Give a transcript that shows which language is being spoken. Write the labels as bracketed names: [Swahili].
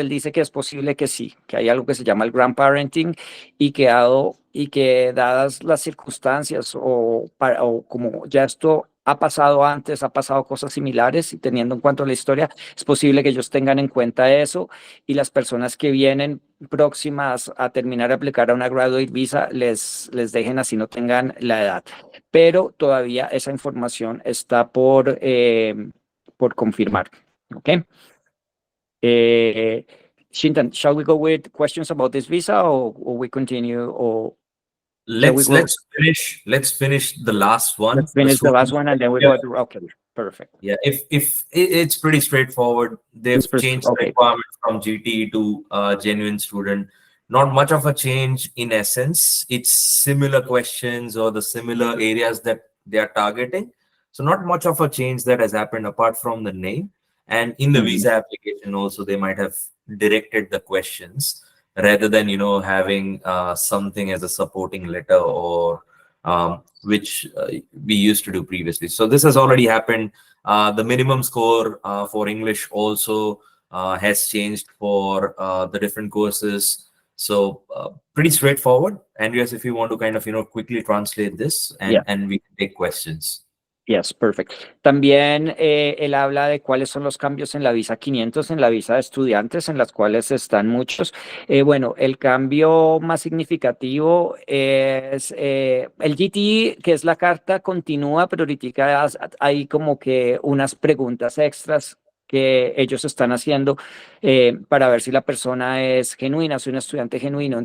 [Spanish] Él dice que es posible que sí, que hay algo que se llama el grandparenting y que dadas las circunstancias o como ya esto ha pasado antes, ha pasado cosas similares y teniendo en cuenta la historia, es posible que ellos tengan en cuenta eso y las personas que vienen próximas a terminar de aplicar a una graduate visa les dejen así no tengan la edad. Pero todavía esa información está por confirmar. [English] Okay. Chintan, shall we go with questions about this visa or we continue or shall we Let's finish the last one. let's finish the last one and then we go to, okay, perfect. Yeah, if it's pretty straightforward. They've changed the requirement from GT to genuine student. Not much of a change in essence. It's similar questions or the similar areas that they are targeting. So not much of a change that has happened apart from the name. And in the visa application also, they might have directed the questions rather than, having something as a supporting letter or which we used to do previously. So this has already happened. The minimum score for English also has changed for the different courses. So pretty straightforward. Andreas, if you want to kind of, quickly translate this and we can take questions. Yes, perfect. [Spanish] También él habla de cuáles son los cambios en la visa 500, en la visa de estudiantes, en las cuales están muchos. Bueno, el cambio más significativo es el GT, que es la carta continúa, pero ahorita hay como que unas preguntas extras que ellos están haciendo para ver si la persona es genuina, soy un estudiante genuino.